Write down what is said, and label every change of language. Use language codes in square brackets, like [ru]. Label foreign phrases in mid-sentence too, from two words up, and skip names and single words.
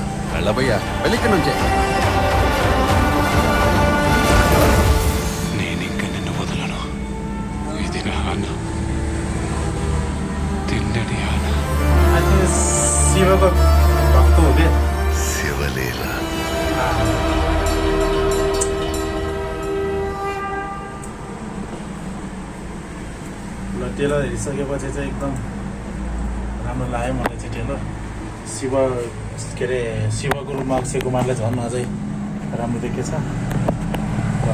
[te] వెళ్ళబోయ్యా, వెళ్ళిక్క నుంచే. నేనింక నిన్ను వదలను. ఇది నా ఆన, తిన్నడి ఆన. శివలీల. [ne] टेलर हेरिसकेपछि चाहिँ एकदम राम्रो लाग्यो मलाई चाहिँ टेलर. शिव के अरे शिवको रूपमा अक्षय कुमारले झन् अझै राम्रो देखेछ.